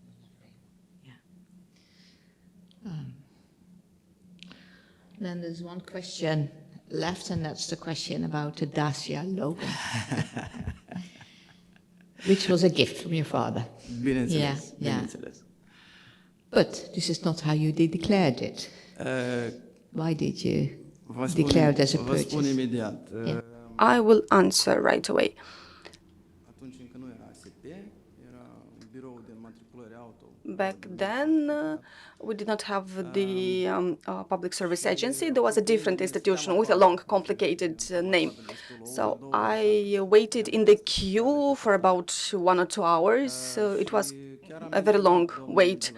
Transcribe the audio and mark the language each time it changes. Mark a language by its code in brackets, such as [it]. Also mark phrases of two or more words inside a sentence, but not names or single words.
[en] Then there's one question left, and that's the question about the Dacia logo, which was a gift from your father. [ro] Bineînțeles, [en] Yeah. [ro] bineînțeles. [en] But this is not how you declared it. Why did you declare it as a [ro] Vă spun [en] purchase? [ro] imediat. [en] Yeah. I will answer right away. [ro] Atunci încă nu era SCP, era biroul de matriculări auto. [en] Back then, we did not have the Public Service Agency. There was a different institution with a long, complicated name. So I waited in the queue for about 1 or 2 hours. It was a very long wait.